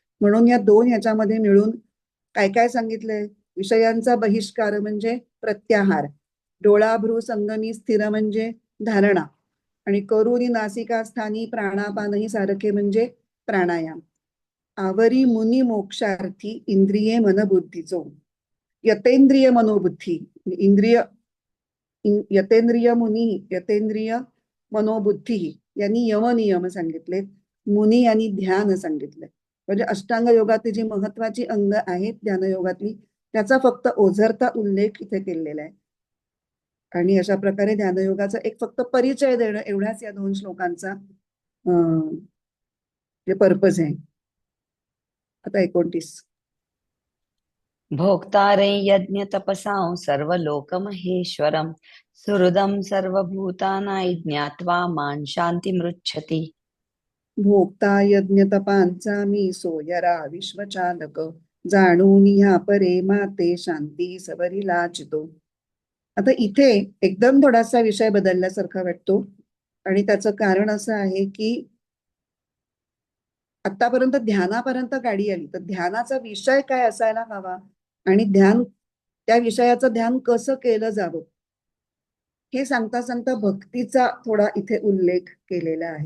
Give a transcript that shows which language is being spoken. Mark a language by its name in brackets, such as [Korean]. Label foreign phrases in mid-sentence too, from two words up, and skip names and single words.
[Marathi] म्हणून या दोन ह्याच्यामध्ये मिळून काय काय सांगितलंय? विषयांचा बहिष्कार म्हणजे प्रत्याहार, डोळाभ्रू संगमी स्थिर म्हणजे धारणा, आणि करुणी नासिका स्थानी प्राणापानही सारखे म्हणजे प्राणायाम. आवरी मुनी मोक्षार्थी इंद्रिये मनबुद्धीचो, यतेंद्रिय मनोबुद्धी, इंद्रिय यतेंद्रिय मुनी, यतेंद्रिय मनोबुद्धी यांनी यम नियम सांगितले, मुनी यांनी ध्यान सांगितले. म्हणजे अष्टांग योगातली जी महत्वाची अंग आहेत ध्यानयोगातली, त्याचा फक्त ओझरता उल्लेख इथे केलेला आहे. आणि अशा प्रकारे ध्यानयोगाचा एक फक्त परिचय देणं एवढाच या 2 श्लोकांचा पर्पज आहे. आता 29. [Sanskrit] भोक्तारे यज्ञ तपसां सर्वलोकमहेश्वरं सुहृदं सर्वभूतानां ज्ञात्वा मां शान्तिमृच्छति. [Marathi] भोक्ता यज्ञ तपांचा मी सोयरा विश्वचालक, जाणून ह्या परे माते शांती सबरी लाचितो. आता इथे एकदम थोडासा विषय बदलल्यासारखा वाटतो, आणि त्याचं कारण असं आहे की आतापर्यंत ध्यानापर्यंत गाडी आली, तर ध्यानाचा विषय काय असायला हवा आणि त्या विषयाचं ध्यान कसं केलं जावं हे सांगता सांगता भक्तीचा थोडा इथे उल्लेख केलेला आहे.